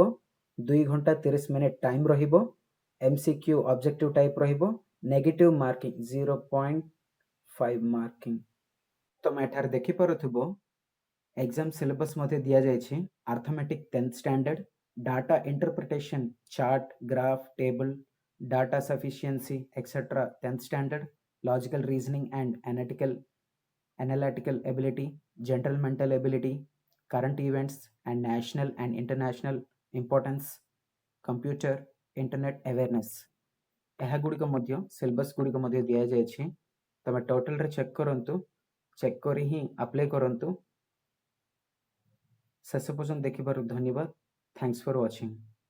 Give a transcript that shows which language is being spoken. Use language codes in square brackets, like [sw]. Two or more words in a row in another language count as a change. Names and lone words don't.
[or] 2 ଘଣ୍ଟା 30 [en] minute time [or] ରହିବ। [en] MCQ objective type [or] ରହିବ। [en] negative marking 0.5 marking. [or] ତମେ ଏଠାରେ ଦେଖିପାରୁଥିବ [en] exam syllabus [or] ମଧ୍ୟ ଦିଆଯାଇଛି। [en] arithmetic 10th standard, data interpretation, chart, graph, table, data sufficiency, etc. 10th standard, logical reasoning and analytical ability, general mental ability, current events and national and international importance, computer, internet awareness। [or] ଏହା ଗୁଡ଼ିକ ମଧ୍ୟ ସିଲେବସ୍ ଗୁଡ଼ିକ ମଧ୍ୟ ଦିଆଯାଇଛି। ତମେ ଟୋଟାଲରେ ଚେକ୍ କରନ୍ତୁ, ଚେକ୍ କରି ହିଁ ଆପ୍ଲାଏ କରନ୍ତୁ। ଶେଷ ପର୍ଯ୍ୟନ୍ତ ଦେଖିବାରୁ ଧନ୍ୟବାଦ। [en] thanks for watching.